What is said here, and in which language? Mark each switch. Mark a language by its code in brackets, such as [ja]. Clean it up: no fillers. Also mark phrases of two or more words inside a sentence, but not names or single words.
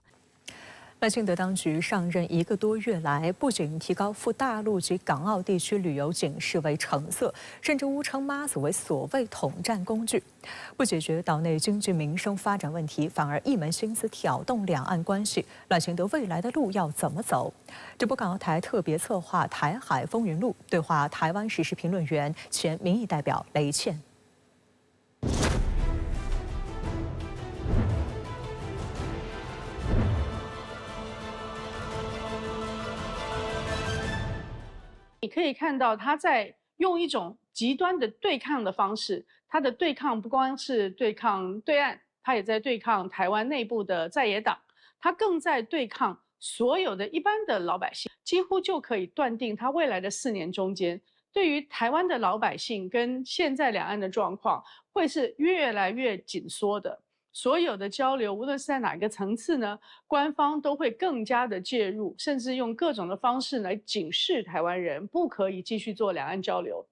[zh] 賴清德當局上任1個多月來，不僅提高赴大陸及港澳地區旅遊警示為橙色，甚至誤稱媽祖為所謂統戰工具，不解決島內經濟民生發展問題，反而一門心思挑動兩岸關係。賴清德未來的路要怎麼走？這波港澳台特別策劃台海風雲錄，對話台灣時事評論員、前民意代表雷倩。你可以看到他在用一種極端的對抗的方式，他的對抗不光是對抗對岸，他也在對抗台灣內部的在野黨，他更在對抗所有的一般的老百姓，幾乎就可以斷定他未來的4年中間，對於台灣的老百姓跟現在兩岸的狀況會是越來越緊縮的。所有的交流，無論是在哪個層次呢，官方都會更加的介入，甚至用各種的方式來警示台灣人，不可以繼續做兩岸交流。